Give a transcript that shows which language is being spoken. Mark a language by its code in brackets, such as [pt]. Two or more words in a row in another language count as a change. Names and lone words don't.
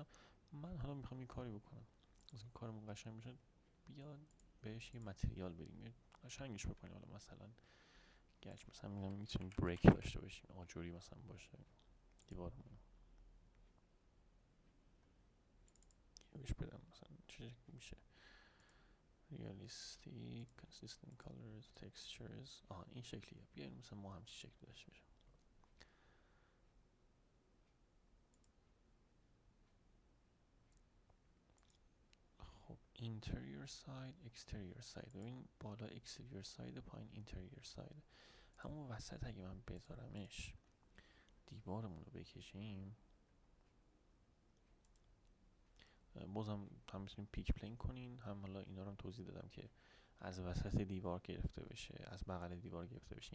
[fa] من حالا میخوام یه کاری بکنم از این کارمون قشنگ بشه، بیاد بهش یه متریال بدیم، یه قشنگش بکنیم. حالا مثلا گچ مثلا میتونیم بریک داشته باشیم، آجوری مثلا باشه دیوارمون، بهش بدم مثلا چه میشه [en] realistic consistent colors textures. [fa] این شکلیه. بیایم مثلا ما همچین شکلی داشته باشیم. [en] خب interior side exterior side، [fa] ببین بالا [en] exterior side [fa] پایین [en] interior side. [fa] همون وسط اگه من بذارمش دیوارمون رو بکشیم، بازم هم میتونیم پیک پلین کنین، هم حالا اینا رو هم توضیح دادم که از وسط دیوار گرفته بشه، از بغل دیوار گرفته بشه.